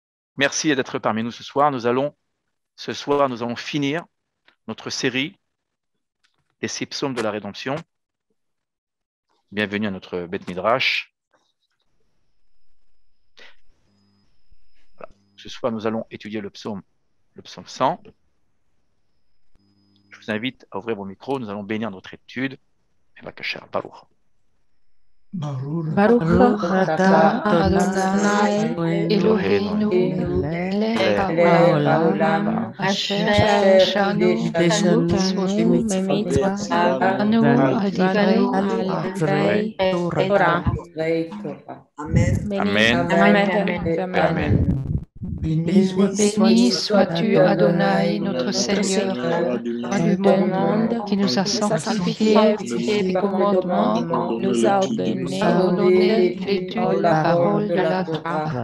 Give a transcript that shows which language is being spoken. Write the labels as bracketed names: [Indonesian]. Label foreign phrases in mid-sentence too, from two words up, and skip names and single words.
[French] Merci d'être parmi nous ce soir. Nous allons finir notre série des 6 psaumes de la rédemption. Bienvenue à notre [Hebrew] בית מדרש. [French] Voilà. Ce soir, nous allons étudier le psaume 100. Je vous invite à ouvrir vos micros. Nous allons bénir notre étude. [Hebrew] בבקשה, ברוך. ברוך אתה אדוני אלוהינו מלך העולם אשר קידשנו במצוותיו על דברי תורה. Amen. Amen. Amen. [French] Béni sois-tu, Adonai, notre Seigneur, roi du monde, qui nous a sanctifiés tes commandements, nous a ordonné l'étude de la parole de la Torah.